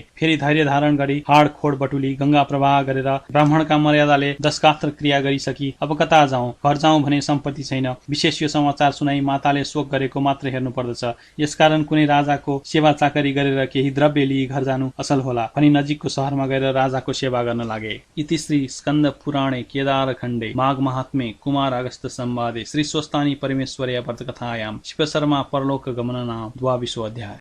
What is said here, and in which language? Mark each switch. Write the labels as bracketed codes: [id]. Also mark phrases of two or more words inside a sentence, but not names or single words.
[ne] फेरि धैर्य धारण गरी हाडखोड बटुली गंगा प्रवाह गरेर ब्राह्मणका मर्यादाले दशकात्र क्रिया गरिसकी अब कता जाउँ? घर जाउँ भने सम्पत्ति छैन। विशेष यो समाचार सुनाई माताले शोक गरेको मात्र हेर्नु पर्दछ। यसकारण कुनै राजाको सेवा चाकरी गरेर केही द्रव्य लिई घर जानु असल होला भनी नजिकको शहरमा गएर राजाको सेवा गर्न लागे। [sa] इति श्री स्कन्द पुराणे केदार खण्डे माघ महात्म्ये कुमार अगस्त संवादे श्री स्वस्तानी परमेश्वरी व्रत कथायां शिव शर्मा परलोक गमन नाम 22 अध्याय।